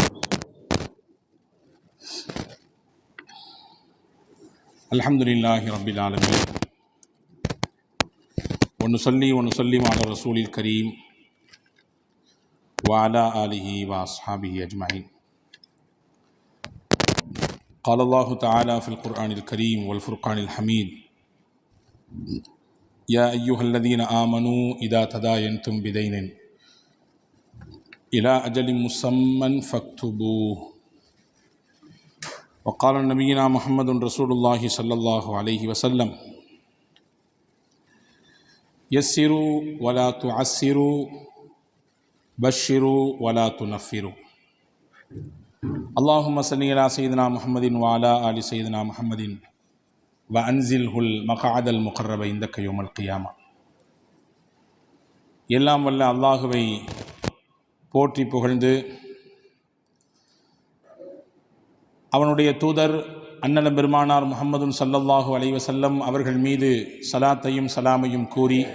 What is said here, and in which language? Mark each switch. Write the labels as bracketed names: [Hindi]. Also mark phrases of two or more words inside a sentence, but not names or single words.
[Arabic] الحمد لله رب العالمين. ونصلي ونسلم على رسوله الكريم وعلى آله وأصحابه أجمعين. قال الله تعالى في القرآن الكريم والفرقان الحميد: يا أيها الذين آمنوا إذا تداينتم بدين إلى أجل مسمى فاكتبوه. وقال نبينا محمد رسول الله صلى الله عليه وسلم: يسروا ولا تعسروا بشروا ولا تنفروا. اللهم صل على سيدنا محمد وعلى آل سيدنا محمد وأنزله المقعد المقرب عندك يوم القيامة. [Tamil] எல்லாம் வல்ல அல்லாஹுவை போற்றி புகழ்ந்து அவனுடைய தூதர் அன்னலம் பெருமானார் முஹம்மதுன் [Arabic] صلى الله عليه وسلم [Tamil] அவர்கள் மீது ஸலாத்தையும் சலாமையும் கூறி